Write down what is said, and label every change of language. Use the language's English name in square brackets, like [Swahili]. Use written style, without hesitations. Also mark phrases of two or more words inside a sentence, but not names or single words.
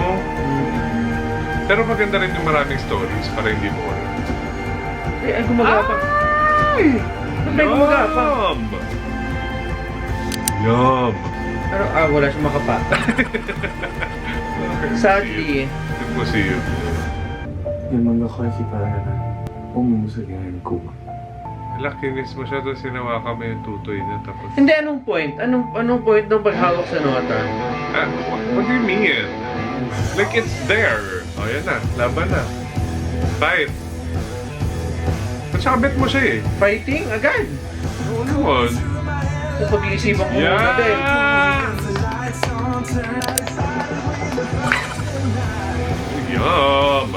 [Filipino] Pero maganda rin yung maraming stories para hindi mo wala. Eh, ay gumagapang. Ay! Ba't may gumagapang? Yum! Pero, wala siyang makapa. Sadly. Imposible. [Thai] เดี๋ยวมึงก็ค่อยคิดไปแล้วกันนะว่ามึงรู้สึกยังไงกับกูอะ [Filipino] Lakinis mo siya, tapos sinawakan mo yung tutoy niya, tapos... Hindi, anong point? Anong point ng paghawak sa nota? [English] What do you mean? Like, it's there. [Filipino] O, yan na. Laban na. Fight. At saka bet mo siya eh. Fighting? Agad? Oo naman. Kung pag-iisipan ko muna din. Yum!